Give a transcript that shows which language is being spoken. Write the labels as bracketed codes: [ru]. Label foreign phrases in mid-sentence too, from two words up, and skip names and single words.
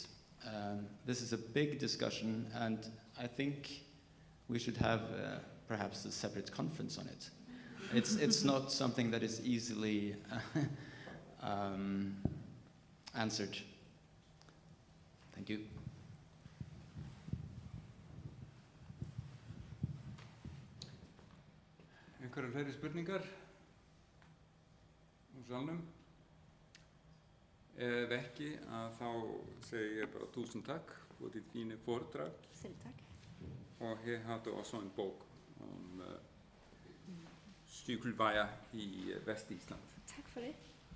[en] This is a big discussion, and I think we should have perhaps a separate conference on it. It's not something that is easily answered. Thank you. [is] Einhverjar fleiri spurningar úr salnum? Ef ekki, þá segi ég bara 1000 takk fyrir þínu foredrag. [da] Selv tak. Og her har du også en bog om cykelveje i Vestisland. Tak for det.